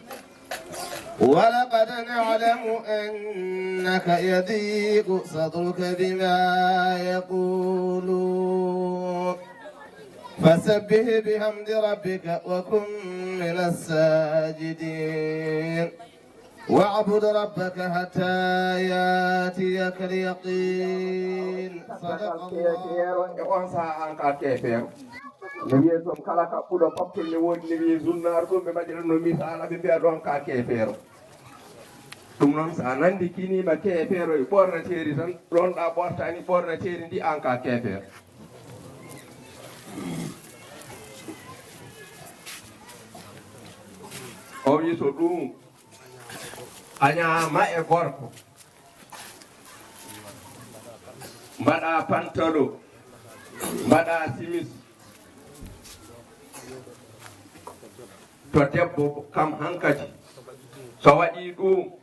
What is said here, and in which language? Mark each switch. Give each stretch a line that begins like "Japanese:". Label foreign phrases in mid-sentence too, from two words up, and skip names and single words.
Arabic: ولقد نعلم أنك يضيق صدرك بما يقولون فسبح بحمد ربك وكن من الساجدين واعبد ربك حتى ياتيك اليقين صدق الله
Fula: ne wiye toon kala ka ɓuuɗo poptol ne woodi ne wiye journal ɗum ɓe mbaɗiranno misala ɓe mbiya ɗon ka keefeero ɗum noon sa nandi kinima keefeero e ɓornateeri tan ɗonɗa ɓortani ɓornateeri ndi an ka keefeero o wi so ɗum a ñaama e gorko mbaɗa pantalo mbaɗa simis to debbo kam hankadi so waɗi ɗum